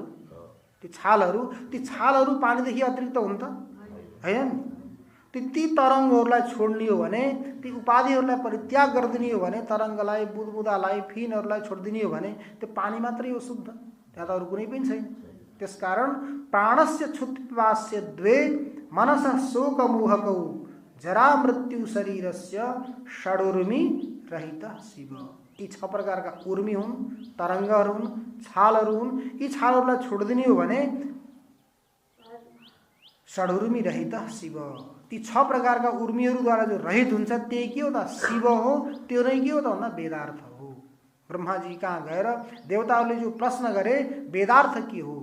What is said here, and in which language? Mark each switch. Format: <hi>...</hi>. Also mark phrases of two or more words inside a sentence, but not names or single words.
<ne>ती छालहरू पानीदेखि अतिरिक्त हुन् त हैन? ती तरङ्गहरूलाई छोड्ने हो भने, ती उपाधिहरूलाई परित्याग गरिदिने हो भने, तरङ्गलाई, बुदबुदालाई, फिनहरूलाई छोडिदिने हो भने त्यो पानी मात्रै हो शुद्ध, त्यहाँ त अरू कुनै पनि छैन।</ne> <sa>त्यसकारण प्राणस्य क्षुत्पिपास्य द्वे मनसः शोकमोहकौ जरा मृत्यु शरीरस्य षडुर्मी रहित शिव।</sa> <ne>यी 6 प्रकारका उर्मी हुन्, तरङ्गहरू हुन्, छालहरू हुन्। यी छालहरूलाई छोडिदिने हो भने</ne> <sa>षडुर्मी रहित शिव।</sa> <ne>ती 6 प्रकारका उर्मीहरूद्वारा जो रहित हुन्छ त्यही के हो त? शिव हो। त्यो नै के हो त भन्दा वेदार्थ हो। ब्रह्माजी कहाँ गएर देवताहरूले जो प्रश्न गरे वेदार्थ के हो?</ne>